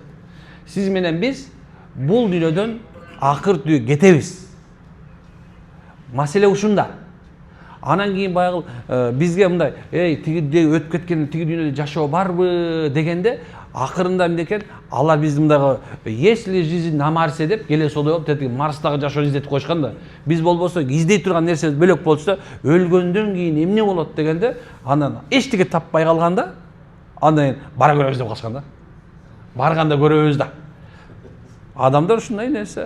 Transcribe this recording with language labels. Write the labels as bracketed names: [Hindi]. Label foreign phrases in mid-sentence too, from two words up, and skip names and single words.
[Kyrgyz] Сиз менен биз бул дүйнөдөн акыр түйү кетебиз. Маселе ушунда. Анан кийин баягы бизге мындай, тиги өтүп кеткен тиги дүйнөдө жашоо барбы дегенде, акырында эмнекен? Алар бизди мындагы [Russian] если жизнь на Марсе [Kyrgyz] деп келесоодой болуп, тетиги Марстагы жашоону издетип койушкан да. Биз болбосо издей турган нерсебиз бөлөк болчу, өлгөндөн кийин эмне болот дегенде, анан эчтеке таппай калганда, андан бара көрөбүз деп калышкан да. Барганда көрөбүз да. Адамдар ушундай нерсе.